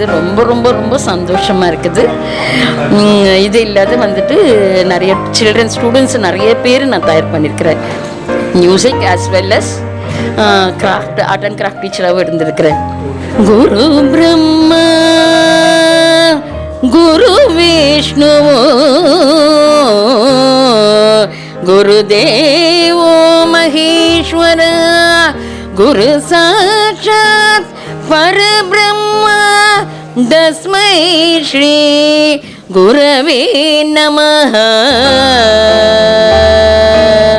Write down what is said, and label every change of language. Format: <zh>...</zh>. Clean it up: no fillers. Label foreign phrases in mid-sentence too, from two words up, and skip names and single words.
<ta>ரொம்ப ரொம்ப ரொம்ப சந்தோஷமாக இருக்குது. இது இல்லாத வந்துட்டு நிறைய</ta> <en>children students</en> <ta>நிறைய பேர் நான் தயார் பண்ணியிருக்கிறேன்.</ta> <en>music as well as craft art and craft</en> <ta>டீச்சராகவும் இருந்திருக்கிறேன்.</ta> <sa>गुरु ब्रह्मा गुरु विष्णु गुरुदेव महेश्वर गुरु साक्षात् परब्रह्म तस्मै श्री गुरवे नमः.</sa>